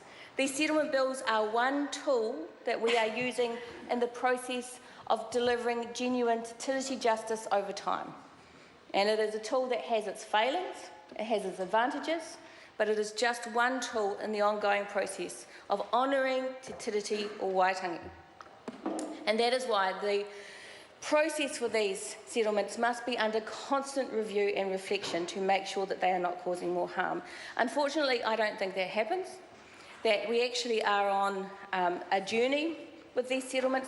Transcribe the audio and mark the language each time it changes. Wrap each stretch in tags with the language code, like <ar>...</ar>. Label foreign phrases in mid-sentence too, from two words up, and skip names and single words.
<en>These settlement bills are one tool that we are using in the process of delivering genuine fertility justice over time. And it is a tool that has its failings, it has its advantages, but it is just one tool in the ongoing process of honouring te tiriti o Waitangi. And that is why the process for these settlements must be under constant review and reflection to make sure that they are not causing more harm. Unfortunately, I don't think that happens, that we actually are on a journey with these settlements.</en>